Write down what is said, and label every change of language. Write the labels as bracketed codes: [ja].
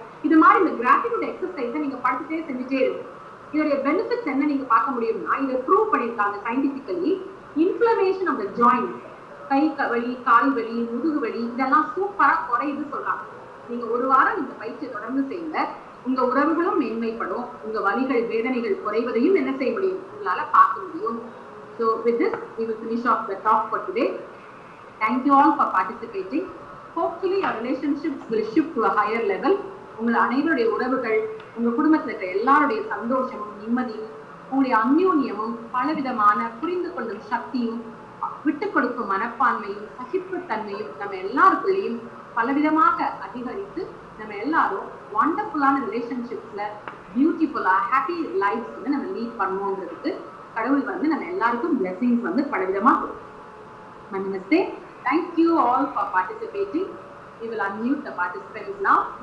[ta] இது மாதிரி இந்த கிராட்டிடியூட் எக்ஸசைஸை நீங்க படுத்துட்டே செஞ்சுட்டே இருக்கு. இதோடைய பெனிஃபிட்ஸ் என்ன நீங்க பார்க்க முடியும்னா, இதை ப்ரூவ் பண்ணியிருக்காங்க scientifically. [en] inflammation of the joint, [ta] கை வலி, கால் வலி, முதுகு வலி, இதெல்லாம் சூப்பரா குறையுது சொல்றாங்க. நீங்க ஒரு வாரம் இந்த பயிற்சியை தொடர்ந்து செய்யுங்க. உங்க உறவுகளும் மேன்மைப்படும், உங்க வலிகள் வேதனைகள் குறைவதையும் என்ன செய்ய முடியும், உங்களால பார்க்க முடியும். [en] So with this we will finish off the talk for today. Thank you all for participating. Hopefully our relationships will shift to a higher level. [ta] உங்கள் அனைவருடைய உறவுகள், உங்க குடும்பத்தில் இருக்கிற எல்லாருடைய சந்தோஷமும் நிம்மதியும், உங்களுடைய அந்யோன்யமும், பலவிதமான புரிந்து கொள்ளும் சக்தியும், விட்டு கொடுக்கும் மனப்பான்மையும், சகிப்புத்தன்மையும் நம்ம எல்லாருக்குள்ளேயும் பலவிதமாக அதிகரித்து நம்ம எல்லாரும் வண்டர்ஃபுல்லான ரிலேஷன்ஷிப்ஸ்ல பியூட்டிஃபுல்லா ஹாப்பி லைஃப்ஸ் வந்து நம்ம லீட் பண்ணுவோங்கிறதுக்கு கடவுள் வந்து நம்ம எல்லாருக்கும் பிளெஸிங்ஸ் வந்து பலவிதமா கொடுக்கும். [en] Namaste. Thank you all for participating. We will unmute the participants now.